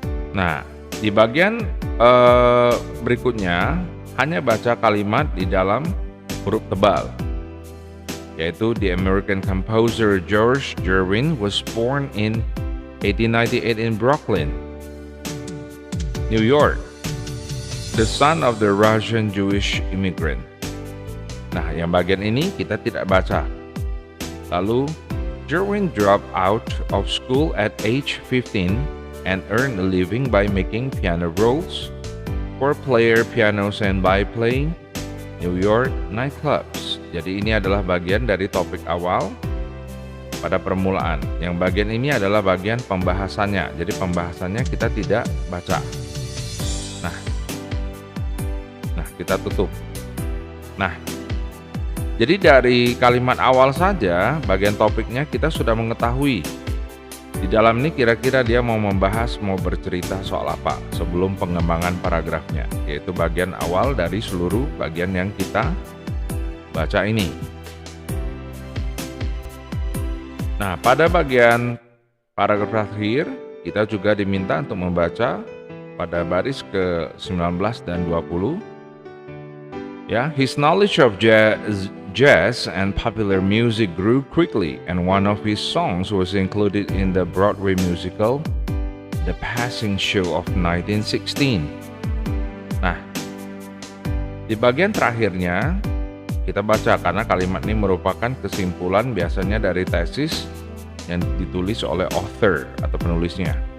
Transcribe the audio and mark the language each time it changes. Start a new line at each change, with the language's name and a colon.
Indonesian: Nah, di bagian berikutnya hanya baca kalimat di dalam huruf tebal, yaitu
English: the American composer George Gershwin was born in 1898 in Brooklyn, New York, the son of the Russian Jewish immigrant.
Indonesian: Nah, yang bagian ini kita tidak baca.
English: Lalu, Gershwin dropped out of school at age 15 and earned a living by making piano rolls for player pianos and by playing New York nightclubs.
Indonesian: Jadi ini adalah bagian dari topik awal pada permulaan. Yang bagian ini adalah bagian pembahasannya. Jadi pembahasannya kita tidak baca. Nah, kita tutup. Nah, jadi dari kalimat awal saja, bagian topiknya kita sudah mengetahui. Di dalam ini kira-kira dia mau membahas, mau bercerita soal apa sebelum pengembangan paragrafnya, yaitu bagian awal dari seluruh bagian yang kita baca ini. Nah, pada bagian paragraf terakhir, kita juga diminta untuk membaca pada baris ke-19 dan 20.
English: Ya, his knowledge of jazz and popular music grew quickly, and one of his songs was included in the Broadway musical The Passing Show of 1916.
Indonesian: Nah, di bagian terakhirnya kita baca karena kalimat ini merupakan kesimpulan biasanya dari tesis yang ditulis oleh author atau penulisnya.